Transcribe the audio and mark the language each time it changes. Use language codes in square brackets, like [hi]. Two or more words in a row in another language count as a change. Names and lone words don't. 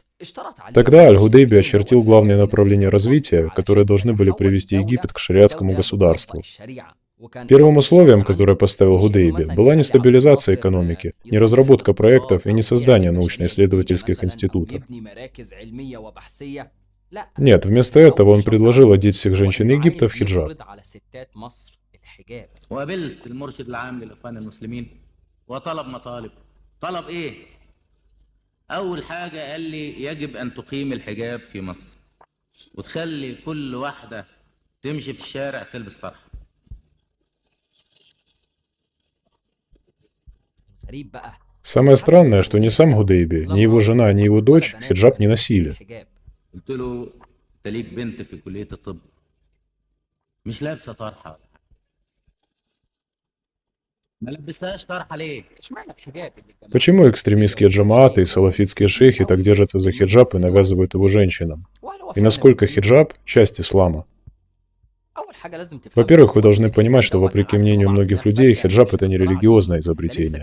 [ru] Тогда Аль-Худейби очертил главные направления развития, которые должны были привести Египет к шариатскому государству. Первым условием, которое поставил Худейби, была не стабилизация экономики, не разработка проектов и не создание научно-исследовательских институтов. Нет, вместо этого он предложил одеть всех женщин Египта в хиджаб. [ar] وقابلت المرشد العام للإخوان المسلمين وطلب مطالب. طلب إيه؟ أول حاجة قال لي يجب أن تقيم الحجاب في مصر وتخلي كل واحدة تمشي في الشارع تلبس طرحة. [ru] Самое странное, что ни сам Худейби, ни его жена, ни его дочь хиджаб не носили. [ar] قلت له أنت ليك بنت في كلية الطب مش لابسة طرحة. ما لبستهاش طرحة ليه؟ [ru] Почему экстремистские джамааты и салафитские шейхи так держатся за хиджаб и навязывают его женщинам? И насколько хиджаб – часть ислама? Во-первых, вы должны понимать, что, вопреки мнению многих людей, хиджаб – это не религиозное изобретение.